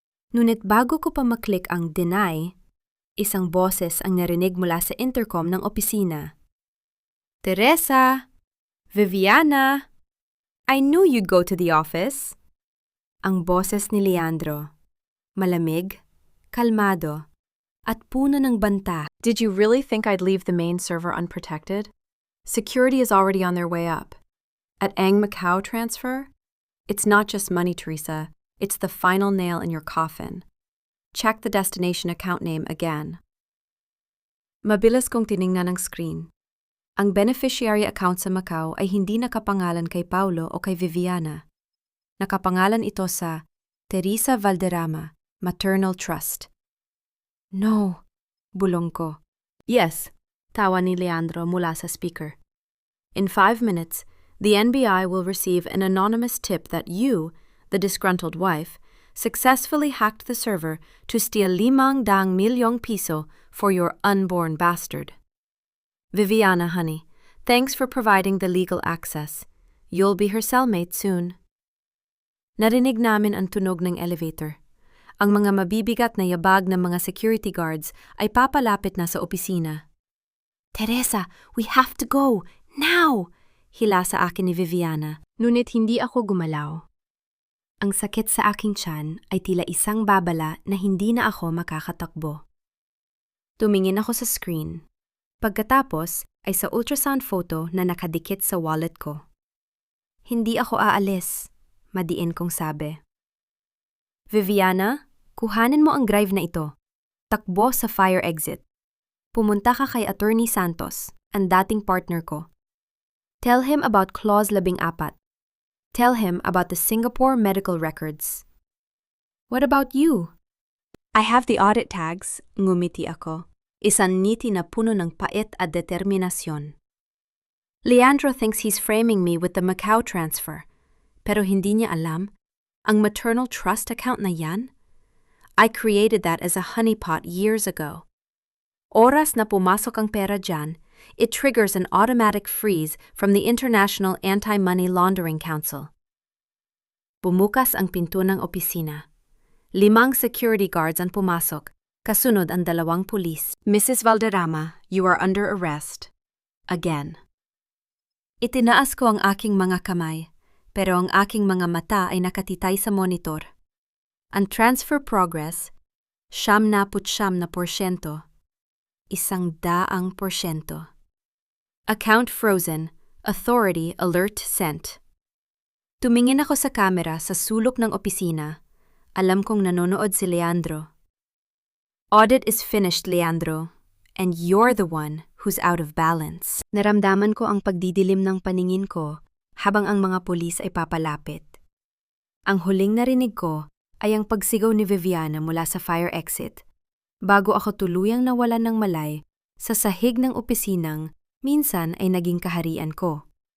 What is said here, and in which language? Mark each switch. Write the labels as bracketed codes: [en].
[tl] Ngunit bago ko pa maklik ang deny, isang boses ang narinig mula sa intercom ng opisina. Teresa! Viviana! [en] I knew you'd go to the office. [tl] Ang boses ni Leandro. Malamig, kalmado, at puno ng banta. [en] Did you really think I'd leave the main server unprotected? Security is already on their way up. [tl] At Ang [en] Macau transfer? It's not just money, Teresa. It's the final nail in your coffin. Check the destination account name again. [tl] Mabilis kong tiningnan ang screen. Ang beneficiary account sa Macau ay hindi nakapangalan kay Paulo o kay Viviana. Nakapangalan ito sa Teresa Valderrama, Maternal Trust. [en] No, [tl] bulong ko. [en] Yes, [tl] tawa ni Leandro mula sa speaker. [en] In 5 minutes, the NBI will receive an anonymous tip that you, the disgruntled wife, successfully hacked the server to steal 500,000 piso for your unborn bastard. Viviana, honey, thanks for providing the legal access. You'll be her cellmate soon. [tl] Narinig namin ang tunog ng elevator. Ang mga mabibigat na yabag ng mga security guards ay papalapit na sa opisina. Teresa, [en] we have to go! Now! [tl] Hila sa akin ni Viviana, ngunit hindi ako gumalaw. Ang sakit sa aking tiyan ay tila isang babala na hindi na ako makakatakbo. Tumingin ako sa screen. Pagkatapos ay sa ultrasound photo na nakadikit sa wallet ko. Hindi ako aalis, madiin kong sabi. Viviana, kuhanin mo ang drive na ito. Takbo sa fire exit. Pumunta ka kay Attorney Santos, ang dating partner ko. [en] Tell him about Clause 14. Tell him about the Singapore medical records. What about you? I have the audit tags, [tl] ngumiti ako. Isang ngiti na puno ng pait at determinasyon. [en] Leandro thinks he's framing me with the Macau transfer. [tl] Pero hindi niya alam, ang maternal trust account na yan? [en] I created that as a honeypot years ago. [tl] Oras na pumasok ang pera dyan, [en] it triggers an automatic freeze from the International Anti-Money Laundering Council. [tl] Bumukas ang pinto ng opisina. 5 security guards ang pumasok, kasunod ang 2 pulis. Mrs. [en] Valderrama, you are under arrest. Again. [tl] Itinaas ko ang aking mga kamay, pero ang aking mga mata ay nakatitay sa monitor. Ang transfer progress, 99%. [en] 100%. Account frozen. Authority alert sent. [tl] Tumingin ako sa kamera sa sulok ng opisina. Alam kong nanonood si Leandro. [en] Audit is finished, [tl] Leandro. [en] And you're the one who's out of balance. [tl] Naramdaman ko ang pagdidilim ng paningin ko habang ang mga pulis ay papalapit. Ang huling narinig ko ay ang pagsigaw ni Viviana mula sa fire exit bago ako tuluyang nawalan ng malay Sa sahig ng opisinang, minsan ay naging kaharian ko.